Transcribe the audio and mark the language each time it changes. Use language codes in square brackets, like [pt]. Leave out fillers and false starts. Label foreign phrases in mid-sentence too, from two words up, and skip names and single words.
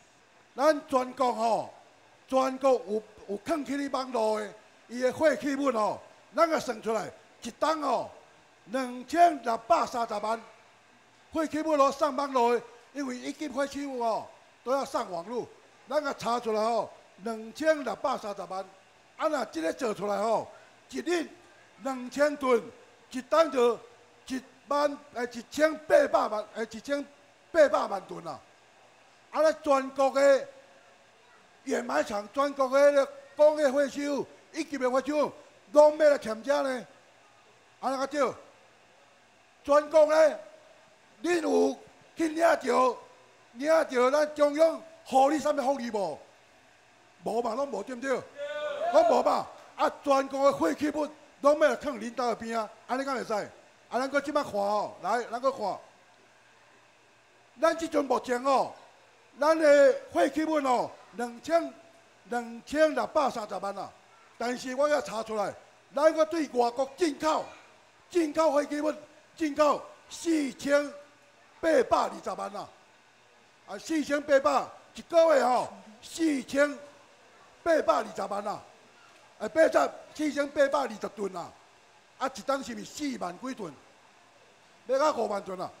[nan] 咱全国吼，全国有放起哩网路的，伊的废弃物吼，咱个算出来一档吼，2630万废弃物咯上网路的，因为一级废弃物吼都要上网路，咱个查出来吼，2630万，啊若即个做出来吼，一日2000吨，一档就1800万，1800万吨啊！啊，咱全国的掩埋场，全国的工业废弃物、一级的废弃物，拢要来欠这呢？安怎个少？全国呢，恁有去领着咱中央予你啥物福利无？无嘛，拢无对不对？拢无嘛。啊，全国的废弃物拢要来放恁兜的边啊，安尼敢会使？啊，咱搁即摆看哦，来，咱搁看，咱即阵目前哦，咱的废弃物哦，2630万啊，但是我要查出来，咱搁对外国进口废弃物进口4000 820万啦，啊4800，一个月吼4820万啦，4820吨啦，啊一吨是毋是4万几吨？要到5万吨啦。